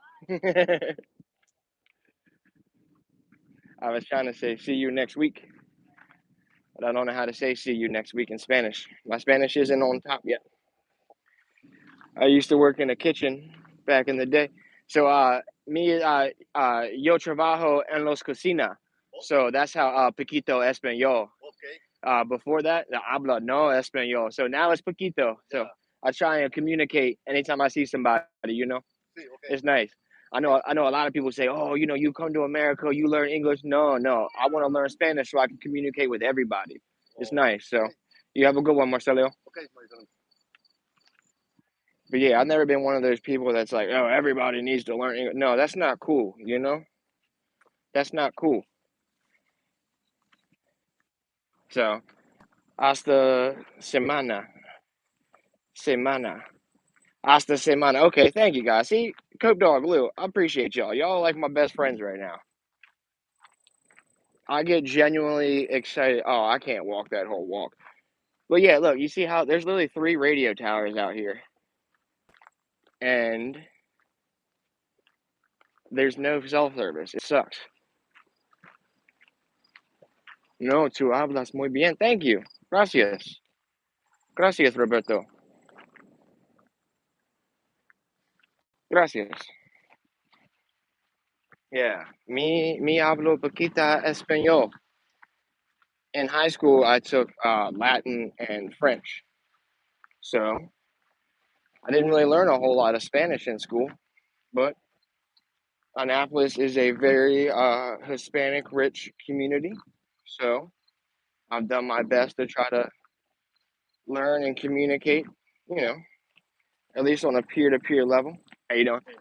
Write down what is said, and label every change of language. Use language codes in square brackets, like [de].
[en] I was trying to say see you next week, but I don't know how to say see you next week in Spanish. My Spanish isn't on top yet. I used to work in a kitchen back in the day. So [es] yo trabajo en los cocina. [en] So that's how [es] poquito español. [en] Before that, [es] habla no español. [en] So now it's poquito. So I try and communicate anytime I see somebody, It's nice. I know a lot of people say, "Oh, you come to America, you learn English." No, I want to learn Spanish so I can communicate with everybody. It's nice. So you have a good one, Marcelo. But yeah, I've never been one of those people that's like, "Oh, everybody needs to learn English." No, that's not cool, That's not cool. So, [es] hasta semana. Semana. Hasta semana. [en] Okay, thank you guys. See, Coke Dog, Lou, I appreciate y'all. Y'all are like my best friends right now. I get genuinely excited. Oh, I can't walk that whole walk. But yeah, look, you see how there's literally 3 radio towers out here. And there's no cell service. It sucks. [es] No, tú hablas muy bien. [en] Thank you. [es] Gracias. Gracias, Roberto. Gracias. [en] Yeah. [es] Me hablo poquita español. [en] In high school, I took Latin and French. So I didn't really learn a whole lot of Spanish in school, but Annapolis is a very Hispanic rich community. So I've done my best to try to learn and communicate, you know, at least on a peer to peer level. How you doing?